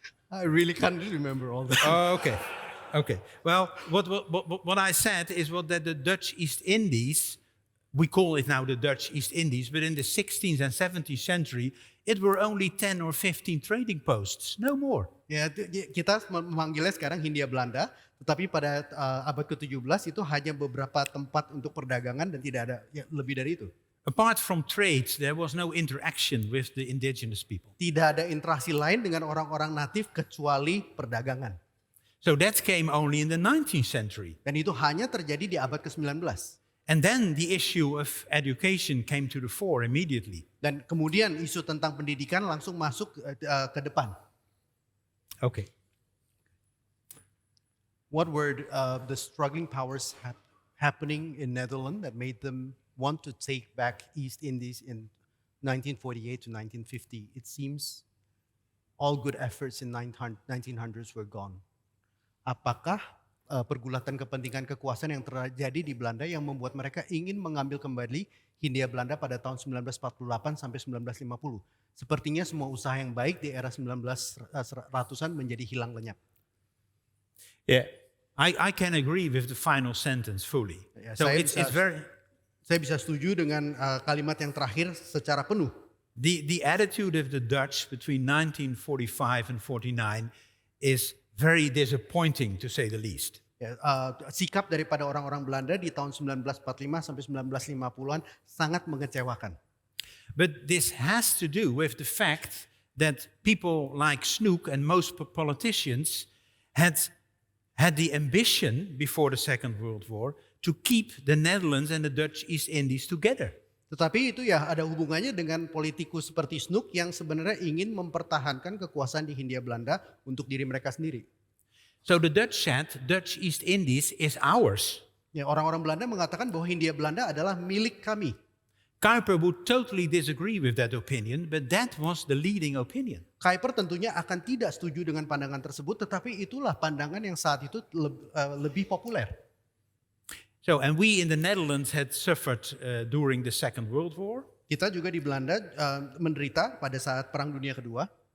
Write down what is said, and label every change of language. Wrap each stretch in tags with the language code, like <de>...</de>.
<en>I really can't remember all that. Okay. Well, what I said is that the Dutch East Indies, we call it now the Dutch East Indies, but in the 16th and 17th century, it were only 10 or 15 trading posts, no more.</en> <id>Ya, kita memanggilnya sekarang Hindia Belanda, tetapi pada abad ke-17 itu hanya beberapa tempat untuk perdagangan dan tidak ada lebih dari itu.</id> <en>Apart from trade, there was no interaction with the indigenous people.</en> <id>Tidak ada interaksi lain dengan orang-orang natif kecuali perdagangan.</id> <en>So that came only in the 19th century.</en> <id>Dan itu hanya terjadi di abad ke-19.</id> <en>And then the issue of education came to the fore immediately.</en> <id>Dan kemudian isu tentang pendidikan langsung masuk ke depan.</id> <en>Okay. What were the struggling powers happening in Netherlands that made them want to take back East Indies in 1948 to 1950? It seems all good efforts in 1900s were gone.</en> <id>Apakah pergulatan kepentingan kekuasaan yang terjadi di Belanda yang membuat mereka ingin mengambil kembali Hindia Belanda pada tahun 1948 sampai 1950? Sepertinya semua usaha yang baik di era 1900-an menjadi hilang lenyap.</id> <en>Yeah, I can agree with the final sentence fully.</en> <id>Ya,</id> <en>So it's very...</en> <id>Saya bisa setuju dengan kalimat yang terakhir secara penuh.</id> <en>The attitude of the Dutch between 1945 and 49 is very disappointing, to say the least.</en> <id>Ya, sikap daripada orang-orang Belanda di tahun 1945 sampai 1950-an sangat mengecewakan.</id> <en>But this has to do with the fact that people like Snoek and most politicians had the ambition before the Second World War to keep the Netherlands and the Dutch East Indies together.</en> <id>Tetapi itu ya ada hubungannya dengan politikus seperti Snoek yang sebenarnya ingin mempertahankan kekuasaan di Hindia Belanda untuk diri mereka sendiri.</id> <en>So the Dutch said, Dutch East Indies is ours.</en> <id>Ya, orang-orang Belanda mengatakan bahwa Hindia Belanda adalah milik kami.</id> <en>Kuiper would totally disagree with that opinion, but that was the leading opinion.</en> <id>Kuiper tentunya akan tidak setuju dengan pandangan tersebut, tetapi itulah pandangan yang saat itu lebih populer.</id> <en>So, and we in the Netherlands had suffered during the Second World War.</en> <id>Kita juga di Belanda menderita pada saat Perang Dunia Kedua.</id>